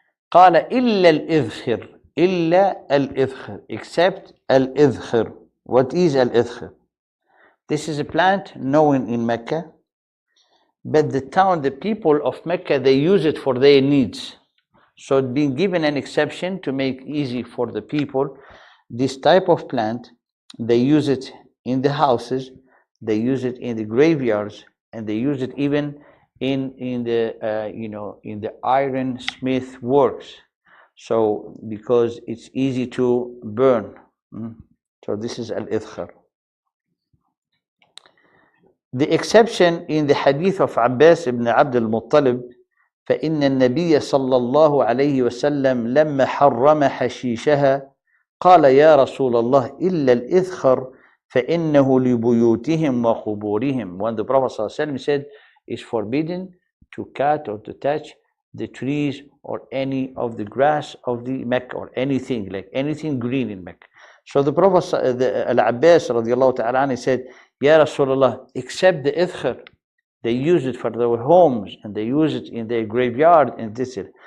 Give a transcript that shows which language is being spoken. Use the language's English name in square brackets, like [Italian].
[Arabic] قال إلا الإذخر, إلا الإذخر, except الإذخر. [English] What is الإذخر? This is a plant known in Mecca, but the people of Mecca, they use it for their needs. So it's been given an exception to make easy for the people. This type of plant, they use it in the houses, they use it in the graveyards, and they use it even in the in the iron smith works. So because it's easy to burn. So this is al-idkhar. The exception in the hadith of Abbas ibn Abd al-Muttalib, [Arabic] فإن النبي صلى الله عليه وسلم لما حرم حشيشها قال يا رسول الله إلا الإذخر فإنه لبيوتهم وقبورهم. [English] When the Prophet [Arabic] صلى الله عليه وسلم [English] said it's forbidden to cut or to touch the trees or any of the grass of the Mecca, or anything like anything green in Mecca. So the Prophet Al-Abbas radiallahu ta'ala said, Ya Rasulullah, except the idkhar, they use it for their homes and they use it in their graveyard and this is.